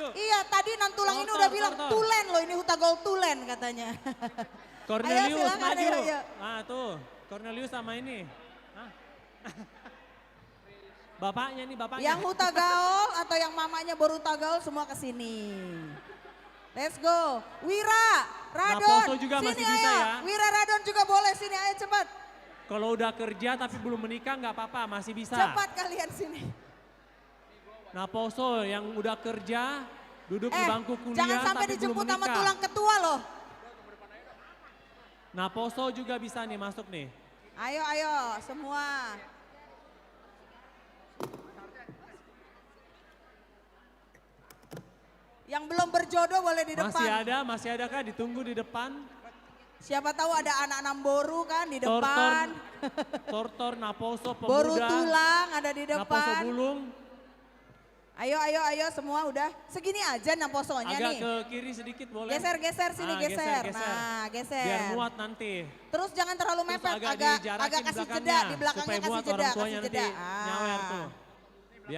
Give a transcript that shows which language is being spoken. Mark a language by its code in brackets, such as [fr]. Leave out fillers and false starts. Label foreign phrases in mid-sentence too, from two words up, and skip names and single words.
[id] Iya, tadi Nantulang ini Tortor, udah bilang tortor. tulen loh, ini Hutagaol tulen katanya. Cornelius Ayo, silakan, maju. ayo, ayo. Nah, tuh. Cornelius sama ini. Hah? Bapaknya nih, bapaknya. Yang Hutagaol atau yang mamanya baru Hutagaol semua ke sini. [en] Let's go. [id] Wira, Radon. Naposo juga sini masih ayo. bisa ya. Wira, Radon juga boleh sini, ayo cepat. Kalau udah kerja tapi belum menikah nggak apa-apa, masih bisa. Cepat kalian sini. Naposo yang udah kerja, duduk di bangku kuliah Jangan sampai tapi belum dijemput sama menikah. tulang ketua loh. Naposo juga bisa nih masuk nih. Ayo, ayo semua. Yang belum berjodoh boleh di depan. Masih ada kah? Ditunggu di depan. Siapa tahu ada anak Namboru kan di Tortor, depan. Tortor, Naposo, pemuda. Boru tulang ada di Naposo depan. bulung. Ayo, ayo, ayo semua udah. Segini aja Naposonya Agak nih. ke kiri sedikit boleh. Geser sini, geser. Nah, geser. Biar muat nanti. Terus jangan terlalu Terus mepet, agak kasih jeda, di belakangnya supaya kasih muat jeda, orang tuanya kasih jeda. nanti nyawer tuh. Biar